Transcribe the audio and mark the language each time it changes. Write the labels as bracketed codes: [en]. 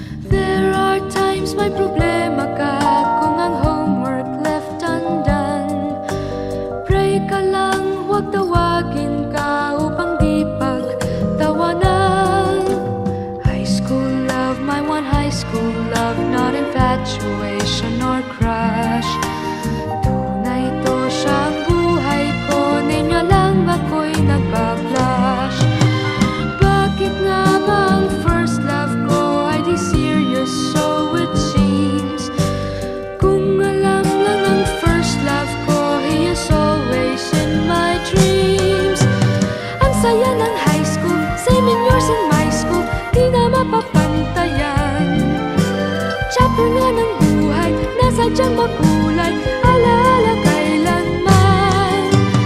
[en] There are times [tl] may problema ka kung ang [en] homework left undone. [tl] Pray ka lang, huwag tawagin ka upang di pagtawanan. [en] High school love, my one high school love, not infatuation or crush. [tl] Tunay to siyang buhay ko, niya lang ako'y nagpa-blush. Bakit nga ba ang first love ko ay di serious, [en] so it seems? [tl] Kung alam lang ang [en] first love ko, he is always in my dreams. [tl] Ang saya ng high school, [en] same in yours in my school, [tl] di na mapapantayan. Chapter nga ng buhay, nasadyang makulay, alaala kailanman.